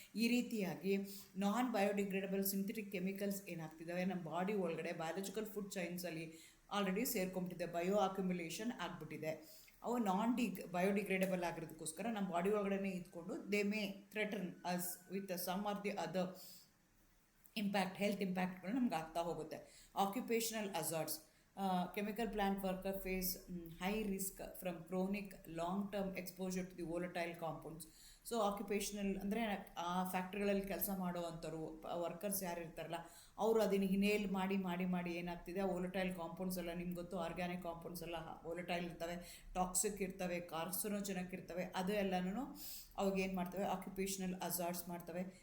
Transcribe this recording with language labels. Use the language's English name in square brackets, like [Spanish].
[Kannada] ಈ ರೀತಿಯಾಗಿ ನಾನ್ biodegradable synthetic chemicals ಏನಾಗ್ತಿದ್ದಾವೆ ನಮ್ಮ ಬಾಡಿ ಒಳಗಡೆ biological food ಚೈನ್ಸಲ್ಲಿ already ಸೇರ್ಕೊಂಬಿಟ್ಟಿದೆ, bio accumulation ಆಗಿಬಿಟ್ಟಿದೆ. ಅವು ಬಯೋಡಿಗ್ರೇಡಬಲ್ ಆಗಿರೋದಕ್ಕೋಸ್ಕರ ನಮ್ಮ ಬಾಡಿ ಒಳಗಡೆ ಇದ್ಕೊಂಡು [English] they may threaten us with some or the other health ಇಂಪ್ಯಾಕ್ಟ್ಗಳು [Kannada] ನಮ್ಗೆ ಆಗ್ತಾ ಹೋಗುತ್ತೆ. [English] Occupational hazards, chemical plant worker face high risk from chronic long-term exposure to the volatile compounds. [Kannada] So occupational ಅಂದರೆ ಆ ಫ್ಯಾಕ್ಟ್ರಿಗಳಲ್ಲಿ ಕೆಲಸ ಮಾಡುವಂಥವ್ರು ವರ್ಕರ್ಸ್ ಯಾರು ಇರ್ತಾರಲ್ಲ ಅವರು ಅದನ್ನು ಹಿನೇಲ್ ಮಾಡಿ ಏನಾಗ್ತಿದೆ, ವೋಲಟೈಲ್ ಕಾಂಪೌಂಡ್ಸ್ ಎಲ್ಲ ನಿಮ್ಗೆ ಗೊತ್ತು, ಆರ್ಗ್ಯಾನಿಕ್ ಕಾಂಪೌಂಡ್ಸ್ ಎಲ್ಲ ವೋಲಟೈಲ್ ಇರ್ತವೆ, ಟಾಕ್ಸಿಕ್ ಇರ್ತವೆ, ಕಾರ್ಸಿನೋಜೆನಿಕ್ ಇರ್ತವೆ. ಅದು ಎಲ್ಲನೂ ಅವಾಗ ಏನು ಮಾಡ್ತವೆ, ಆಕ್ಯುಪೇಷನಲ್ ಅಜಾರ್ಟ್ಸ್ ಮಾಡ್ತವೆ.